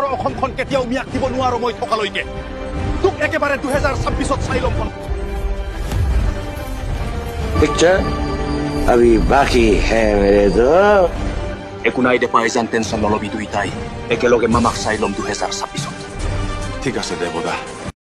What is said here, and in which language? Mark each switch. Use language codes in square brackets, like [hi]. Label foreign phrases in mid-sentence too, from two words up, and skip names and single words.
[as] অসমখন কেতিয়াও মিয়াক দিব নোৱাৰো মই থকালৈকে তোক একেবাৰে 2026ত চাই ল'ম [hi] पिक्चर अभी बाकी है मेरे दोस्त [as] একো নাই দে পাই যান টেনশ্যন নলবি দুইটাই একেলগে মামাক চাই ল'ম 2026ত ঠিক আছে দেৱদা